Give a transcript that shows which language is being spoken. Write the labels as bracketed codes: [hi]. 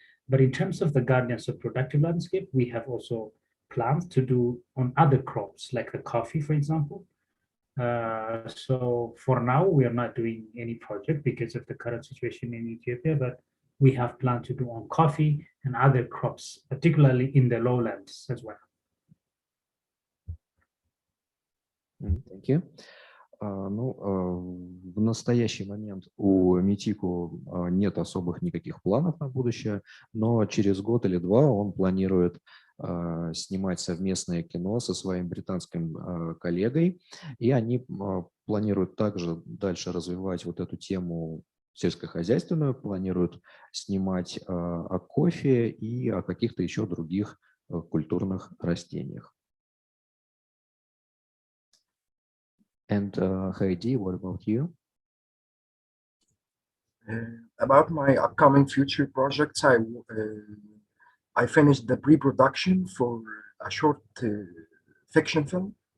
[en] But in terms of the guardians of productive landscape, we have also plans to do on other crops, like the coffee, for example. So for now, we are not doing any project because of the current situation in Ethiopia, but we have planned to do on coffee and other crops, particularly in the lowlands as well. Thank you. [ru] В настоящий момент у Митику нет особых никаких планов на будущее, но через год или два он планирует снимать совместное кино со своим британским коллегой, и они планируют также дальше развивать вот эту тему сельскохозяйственную, планируют снимать о кофе и о каких-то еще других культурных растениях. [en] And Heidi, what about you? About my upcoming future projects, I finished the pre-production for a short fiction film.